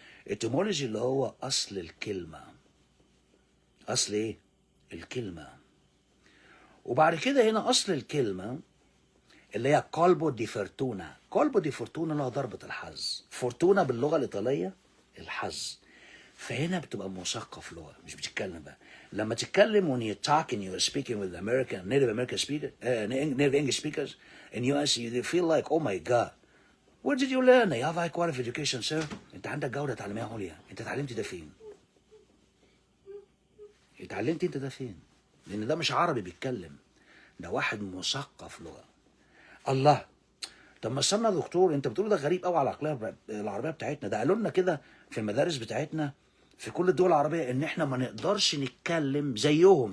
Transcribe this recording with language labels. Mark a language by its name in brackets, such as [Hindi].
[Arabic] etymology اللي هو اصل الكلمه، اصل ايه؟ الكلمه. وبعد كده هنا اصل الكلمه اللي هي كولبو دي فورتونا. كولبو دي فورتونا اللي هو ضربة الحظ، فورتونا باللغة الإيطالية الحظ. فهنا بتبقى مثقف لغة، مش بتتكلم بقى. لما تتكلم [English] when you're talking you're speaking with American native American speaker native English speakers in US you feel like oh my god where did you learn? You have high quality education sir. [Arabic] انت عندك جودة تعليمية عليا، انت اتعلمت ده فين؟ اتعلمت انت ده فين؟ لان ده مش عربي بيتكلم، ده واحد مثقف لغة. الله، طب ما استنى يا دكتور، انت بتقول ده غريب قوي على العقليه العربيه بتاعتنا. ده قالوا لنا كده في المدارس بتاعتنا في كل الدول العربيه ان احنا ما نقدرش نتكلم زيهم.